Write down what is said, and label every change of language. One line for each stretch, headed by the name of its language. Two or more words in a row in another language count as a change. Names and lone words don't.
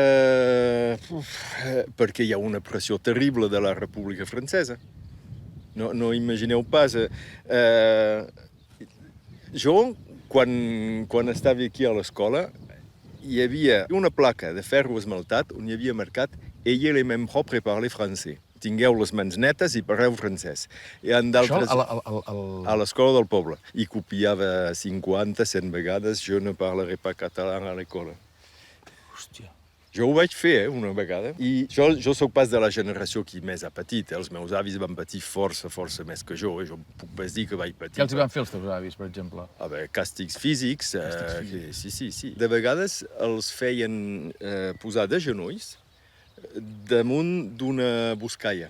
Catalan: Perquè hi ha una pressió terrible de la República Francesa. No imagineu pas. Jo, quan estava aquí a l'escola, hi havia una placa de ferro esmaltat on hi havia marcat
French: «Ayez les mains propres et parlez français».
Catalan: Tingueu les mans netes i parleu francès. Això a l'escola del poble. I copiava 50, 100 vegades
French: «Je ne parlerai pas catalan a l'école».
Catalan: Hòstia. Jo ho vaig fer, una vegada. I jo soc pas de la generació qui més ha patit. Els meus avis van patir força més que jo. Jo puc pas dir que vaig patir. Què els van fer els teus avis, per exemple? Càstigs físics. Sí. De vegades els feien posar de genolls damunt d'una buscaia.